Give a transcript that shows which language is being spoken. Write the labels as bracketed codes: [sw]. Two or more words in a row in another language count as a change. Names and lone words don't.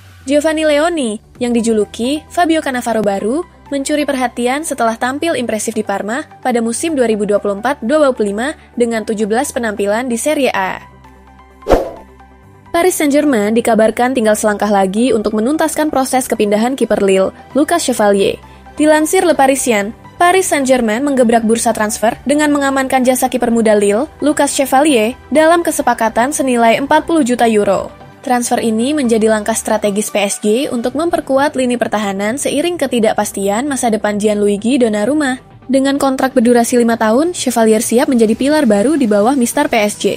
[id] Giovanni Leoni, yang dijuluki Fabio Cannavaro baru, mencuri perhatian setelah tampil impresif di Parma pada musim 2024-2025 dengan 17 penampilan di Serie A. Paris Saint-Germain dikabarkan tinggal selangkah lagi untuk menuntaskan proses kepindahan kiper Lille, Lucas Chevalier. Dilansir Le Parisien, Paris Saint-Germain menggebrak bursa transfer dengan mengamankan jasa kiper muda Lille, Lucas Chevalier, dalam kesepakatan senilai 40 juta euro. Transfer ini menjadi langkah strategis PSG untuk memperkuat lini pertahanan seiring ketidakpastian masa depan Gianluigi Donnarumma. Dengan kontrak berdurasi 5 tahun, Chevalier siap menjadi pilar baru di bawah Mister PSG.